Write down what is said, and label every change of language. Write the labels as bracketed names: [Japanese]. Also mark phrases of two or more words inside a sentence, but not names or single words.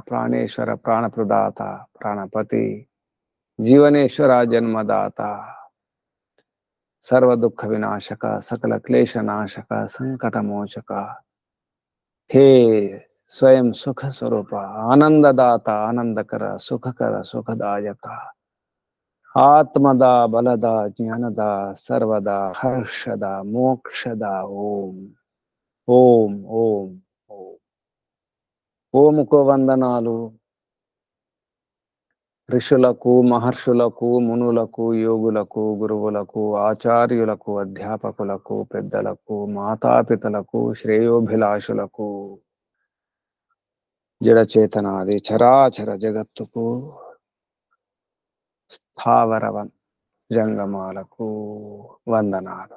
[Sanskrit] प्राणेश्वर प्राणप्रदाता प्राणपति जीवनेश्वरा जन्मदाता सर्व दुख विनाशक सकल क्लेश नाशक संकट मोचक, हे स्वयं सुख स्वरूप आनंददाता आनंदकर सुखकर सुखदायक आत्मदा बलदा ज्ञानदा सर्वदा हर्षदा मोक्षदा ओम ओम ओम ओम। [Telugu] ఓముకు వందనాలు ఋషులకు మహర్షులకు మునులకు యోగులకు గురువులకు ఆచార్యులకు అధ్యాపకులకు పెద్దలకు మాతాపితలకు శ్రేయోభిలాషులకు జడచేతనాది చరాచర జగత్తుకు స్థావర జంగమాలకు వందనాలు।